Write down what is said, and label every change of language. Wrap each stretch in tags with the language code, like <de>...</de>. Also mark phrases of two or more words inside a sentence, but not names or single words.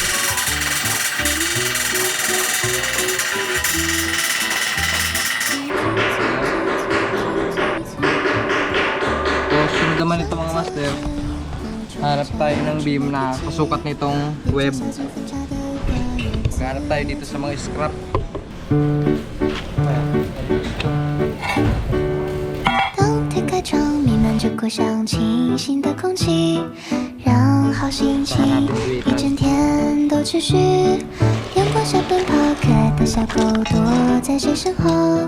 <tl>So sunod naman ito mga master. Hanap tayo ng beam na kasukat nitong web. Maghanap tayo dito sa mga scrap.</tl> <zh>当天开场弥漫着过香清新的空气，让好心情一整天都持续。阳光下奔跑，可爱的小狗躲在谁身后？</zh>